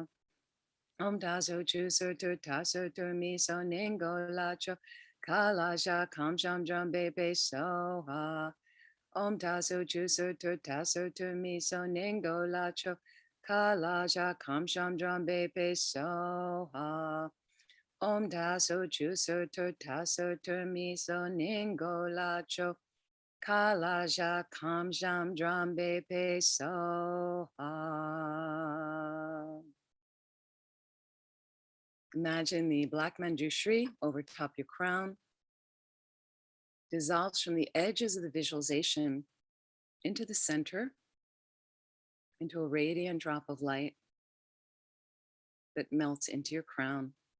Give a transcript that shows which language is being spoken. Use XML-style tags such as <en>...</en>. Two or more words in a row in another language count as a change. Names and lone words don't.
<sa>Om tazo juzo tazo miso ningo la chokalaja kam jam drambe pe soha. Om tazo juzo tazo miso ningo la chokalaja kam jam drambe pe soha. Om taso chuso to taso termiso ningo lacho kalaja kamjam drambe pe soha.</sa> <en>Imagine the black manjushri over top your crown dissolves from the edges of the visualization into the center, into a radiant drop of light that melts into your crown.</en>